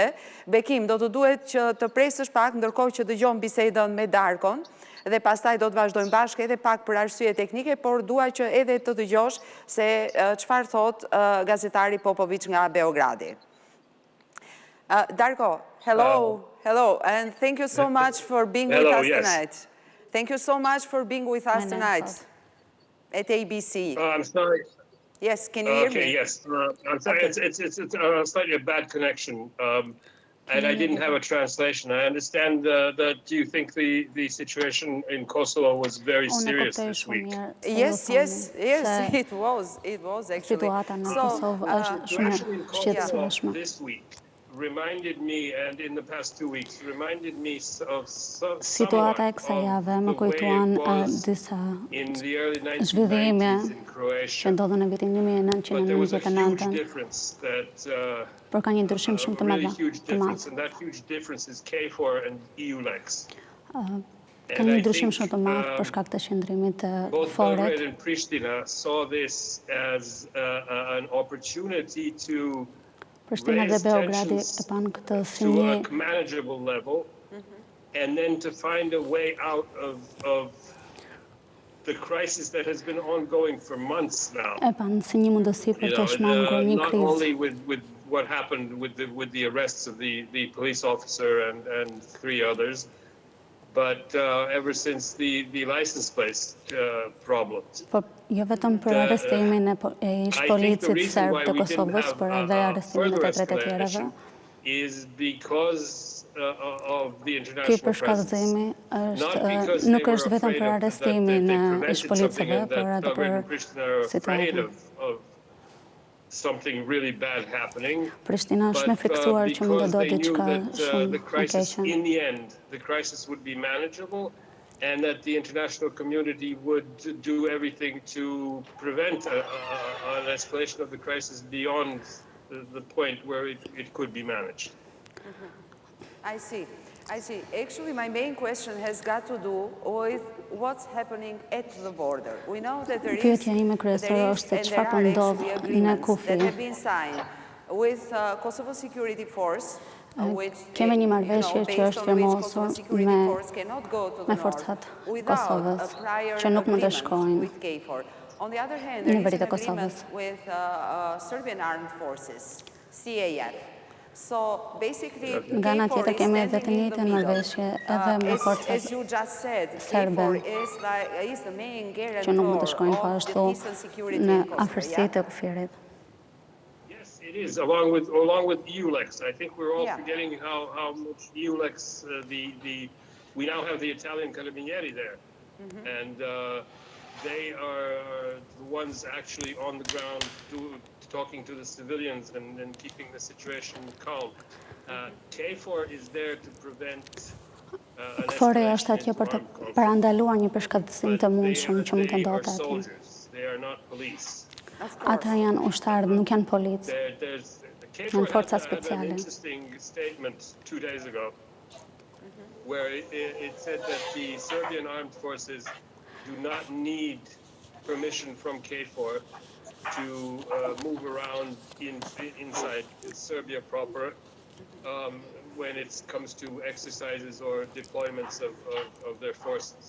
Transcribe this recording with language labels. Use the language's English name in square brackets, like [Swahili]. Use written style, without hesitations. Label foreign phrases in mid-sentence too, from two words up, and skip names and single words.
[Albanian] Bekim, do të duhet që të presësh pak ndërkohë që dëgjojmë bisedën me Darkon, dhe pastaj do të vazhdojmë bashkë edhe pak për arsye teknike, por dua që edhe të dëgjosh se çfarë thot gazetari Popović nga Beogradi. Darko, [English] hello, and thank you so much for being with us tonight. Thank you so much for being with us tonight at ABC. I'm sorry. Yes, can you hear me? Okay, yes. I'm sorry, it's slightly a bad connection, and I didn't have a translation. I understand that you think the situation in Kosovo was very serious this week. Yes, it was actually. [Albanian] Situata në Kosovë është shumë shqetësueshme. [English] This week reminded me, and in the past 2 weeks, reminded me of [Albanian] Situata e kësaj jave më kujtuan disa zhvillime që ndodhen në vitin 1999, por ka një ndryshim shumë të madh. Ka një ndryshim shumë të madh për shkak të qëndrimit të foret. [English] Belgrade and Pristina saw this as an opportunity to [Albanian] Prishtina dhe Beogradi e panë këtë si një [English] manageable level, and then to find a way out of the crisis that has been ongoing for months now. [Albanian] E panë si një mundësi për të shmangur një [English] Not [Albanian] krizë. [English] only with what happened with the arrests of the police officer and 3 others, but ever since the license plate problem. [Albanian] Po jo vetëm për arrestimin e ish policit serb të Kosovës, por edhe arrestimin e të 3 tjerave. [English] Is because of the [Albanian] Ky [English] international [Albanian] përshkallëzimi nuk është vetëm për arrestimin e ish policëve, por edhe për situatën. [English] Something really bad happening. [Albanian] Prishtina është më friksuar që mund të do diçka shumë e keqe. [English] In the end, the crisis would be manageable, and that the international community would do everything to prevent an escalation of the crisis beyond the point where it could be managed. I see. Actually, my main question has got to do with what's happening at the border. We know that there is [Albanian] Pyetja ime kryesore është se çfarë po ndodh në kufi. [English] that have been signed with Kosovo Security Force, [Albanian] Kemi një marrëveshje që është firmosur me forcat Kosovës që nuk mund të shkojnë në veri të Kosovës. [English] With Serbian Armed Forces, CAF. So basically, [Albanian] nga ana tjetër kemi edhe të njëjtën marrëveshje edhe me forcat serbe që nuk mund të shkojnë po ashtu në afërsi të kufirit. [English] Yes, it is along with EULEX. I think we're all forgetting how much EULEX we now have the Italian carabinieri there, and they are the ones actually on the ground talking to the civilians and keeping the situation calm. KFOR is there to prevent [Albanian] KFOR është atje për të parandaluar një përshkatësim të mundshëm që mund të ndodhte atje. [English] They are not police. [Albanian] Ata janë ushtarë, nuk janë policë. Janë forca speciale. [English] An interesting statement 2 days ago where it said that the Serbian armed forces do not need permission from KFOR to move around inside Serbia proper, when it comes to exercises or deployments of their forces.